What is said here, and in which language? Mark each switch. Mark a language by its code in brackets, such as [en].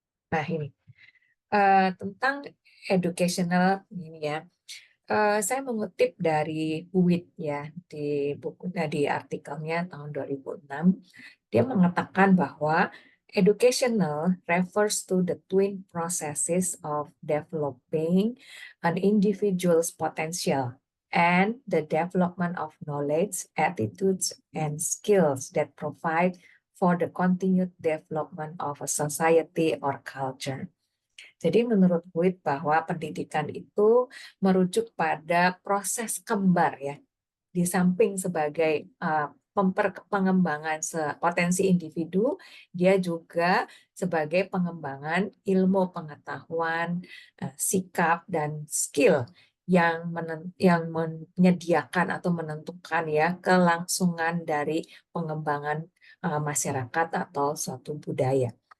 [id] Nah ini, tentang educational ini ya. Saya mengutip dari Huit ya di bukunya di artikelnya tahun 2006. Dia mengatakan bahwa [en] educational refers to the twin processes of developing an individual's potential and the development of knowledge, attitudes, and skills that provide for the continued development of a society or culture. [id] Jadi menurut Buit bahwa pendidikan itu merujuk pada proses kembar ya, di samping sebagai pengembangan potensi individu, dia juga sebagai pengembangan ilmu pengetahuan, sikap dan skill yang menyediakan atau menentukan ya kelangsungan dari pengembangan masyarakat atau suatu budaya.